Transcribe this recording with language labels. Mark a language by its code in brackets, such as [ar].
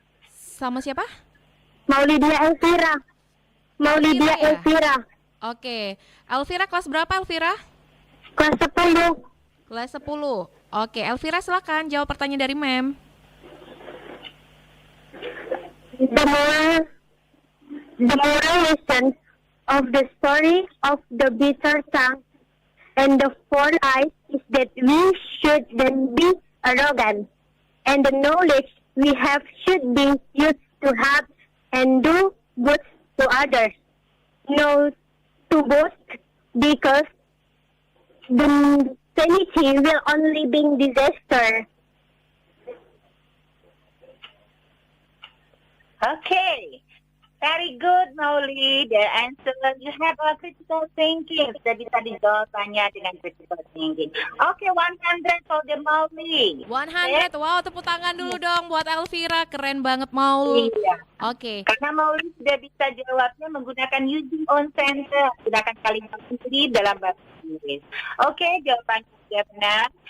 [id] Sama siapa? Maulidia Elvira. Maulidia ya? Elvira. Oke. Elvira kelas berapa Elvira? Kelas 10. Kelas 10. Oke, Elvira silakan jawab pertanyaan dari Mem. [en] The moral lesson of the story of the bitter tongue and the four eyes is that we shouldn't be arrogant, and the knowledge we have should be used to help and do good to others, not to boast, because the vanity will only bring disaster. Okay, very good, Mauli. The answer, you have a critical thinking. [id] Sudah bisa dijawabnya dengan critical thinking. [en] Okay, 100 for the Mauli. [id] 100, wow, tepuk tangan dulu dong buat Elvira. Keren banget Mauli. Iya. Oke. Karena Mauli sudah bisa jawabnya menggunakan using on center. Gunakan kalimat sendiri dalam bahasa Inggris. Oke, jawabannya sudah benar.